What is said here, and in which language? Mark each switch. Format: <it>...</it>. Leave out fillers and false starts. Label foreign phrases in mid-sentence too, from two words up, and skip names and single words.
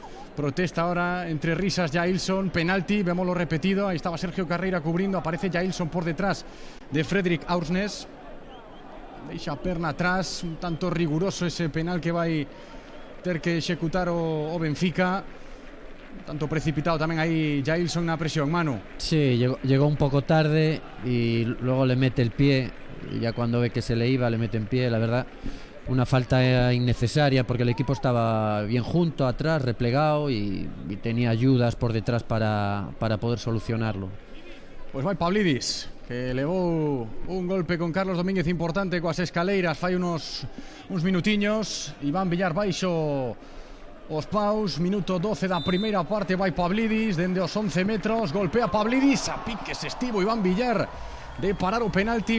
<es>Protesta ahora entre risas Jailson, penalti, vémoslo repetido. Ahí estaba Sergio Carreira cubrindo, aparece Jailson por detrás de Frederic Ausnes.</es> <gl>Deixa a perna atrás, un tanto riguroso ese penal que vai ter que executar o Benfica. Un tanto precipitado tamén aí Jailson na presión, Manu.</gl> <es>Sí, llegó un poco tarde y luego le mete el pie, y ya cuando ve que se le iba le mete en pie. La verdad, una falta innecesaria, porque el equipo estaba bien junto, atrás, replegado, y tenía ayudas por detrás para poder solucionarlo.</es> <gl>Pues vai Pavlidis, que levou un golpe con Carlos Domínguez importante coas escaleiras fai uns minutiños. Iván Villar baixo os paus, minuto 12 da primeira parte. Vai Pavlidis dende os 11 metros, golpea Pavlidis, a piques estivo Iván Villar de parar o penalti.</gl>